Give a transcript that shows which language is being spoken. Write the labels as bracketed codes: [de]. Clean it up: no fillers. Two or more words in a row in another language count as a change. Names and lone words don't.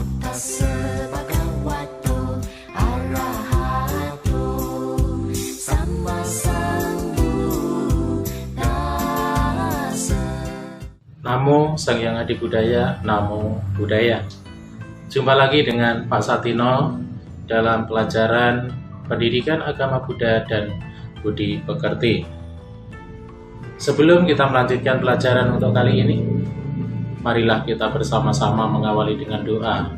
[pi] Tassa bhagavato arahato samma sambuddhassa. Namo Sang Hyang Adi Budaya, Namo Buddhaya. [id] Jumpa lagi dengan Pak Satino dalam pelajaran Pendidikan Agama Buddha dan Budi Pekerti. Sebelum kita melanjutkan pelajaran untuk kali ini, marilah kita bersama-sama mengawali dengan doa.